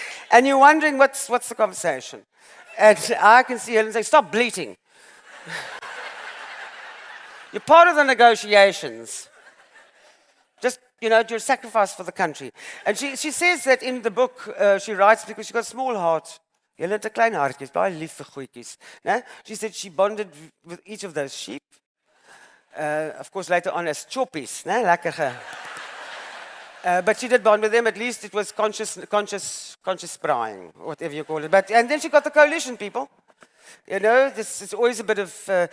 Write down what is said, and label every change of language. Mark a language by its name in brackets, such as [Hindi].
[English] And you're wondering what's the conversation. And I can see Helen say, stop bleating. You're part of the negotiations. Just, you're a sacrifice for the country. And she says that in the book, she writes, because she's got a small heart. [Afrikaans] Julle het 'n klein hartjie, baie lief vir goedjies. [English] She said she bonded with each of those sheep. Of course, later on as choppies. Lekker. But she did bond with them. At least it was conscious sprying, whatever you call it. And then she got the coalition people. This is always a bit of...